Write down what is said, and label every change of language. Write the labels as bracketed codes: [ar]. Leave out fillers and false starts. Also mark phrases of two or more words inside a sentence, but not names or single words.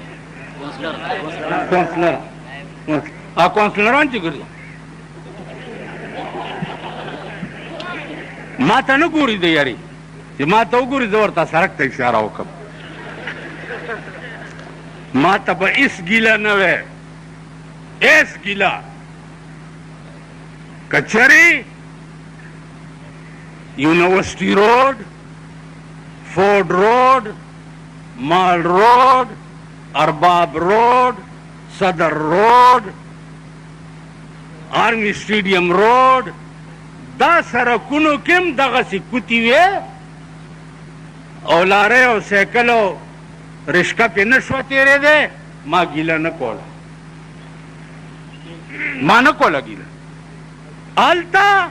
[ps] کونسلران چې ګرځي ما ته نه ګوري دی یاري چې ما ته وګوري زه ورته سړک ته اشاره وکړم. ما ته به هېڅ ګیله نه وی، هېڅ ګیله. که چېرې یونیورسٹی روڈ، فورڈ روڈ، مال روڈ، ارباب روڈ، صدر روڈ، آرمی اسٹیڈیم روڈ، دا سرکونو کې هم دغسې کوتي وې او لارۍ او سایکل او رشکه پې نه شوه تېرېدی ما ګیله نه کوله ما نه کوله ګیله هلته